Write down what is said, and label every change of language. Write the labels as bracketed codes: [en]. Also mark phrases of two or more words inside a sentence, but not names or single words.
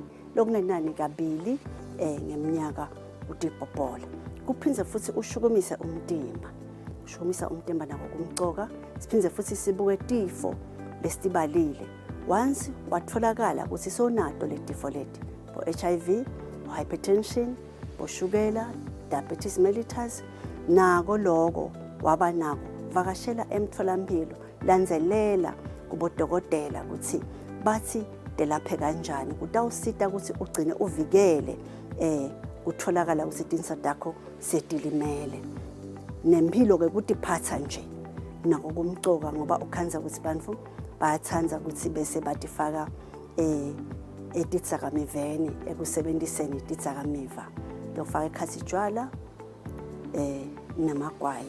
[ss] Lokungenani kabili ngeminyaka utipopola. Kuphindze futhi ushukumise umtimba. Ushukumisa umtimba nako kumcoka, siphindze futhi sibuke tifo lesitibalile. Once watholakala ukuthi sonato le tifo leti, bo HIV, bo hypertension, bo shukela, [en] diabetes mellitus, [ss] nako lokho waba nako vakashela emtholampilo, landzelela kubodokotela ukuthi bathi delaphe kanjani, kutawusita ukuthi ugcine uvikele kutholakala ukuthi tinso takho setilimele. Nempilo ke kutiphatha nje nako kumcoka ngoba ukhanza ukuthi bantfu bayathanza ukuthi bese batifaka etitsakamiveni ekusebenziseni titsakamiva. Lokufaka ekhathi tshwala namagwayi.